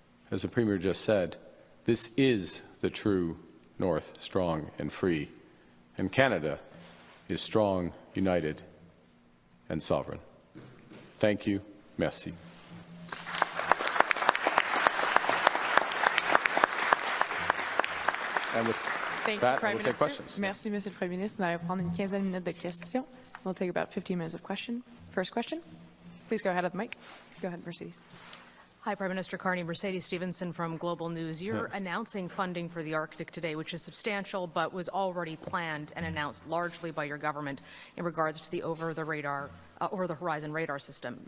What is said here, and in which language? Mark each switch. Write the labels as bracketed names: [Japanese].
[English] As the Premier just said, this is the true North, strong and free. And Canada is strong, united, and sovereign. Thank you. Merci. And with that, we'll take questions. [French] Merci, Monsieur le Premier ministre. Nous allons prendre une quinzaine de minutes de questions. [English] We'll take about 15 minutes of question. First question. Please go ahead at the mic. Go ahead, Mercedes. Hi, Prime Minister Carney. Mercedes Stevenson from Global News. You're announcing funding for the Arctic today, which is substantial, but was already planned and announced largely by your government in regards to the over-the-horizon radar system.